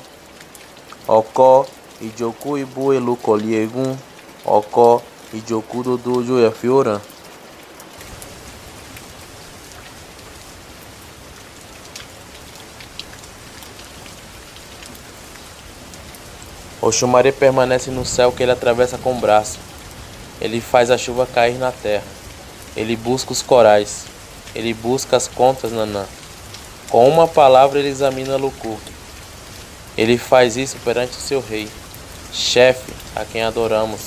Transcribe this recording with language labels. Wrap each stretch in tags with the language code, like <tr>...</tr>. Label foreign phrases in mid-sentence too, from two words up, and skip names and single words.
<yo>Oko ijoku ibu elokoli egun. Oko ijoku dodo ojo efioran.</yo> <pt>Oxumaré permanece no céu que ele atravessa com o braço. Ele faz a chuva cair na terra. Ele busca os corais. Ele busca as contas, Nanã. Com uma palavra ele examina Lucu. Ele faz isso perante o seu rei, chefe, a quem adoramos.</pt>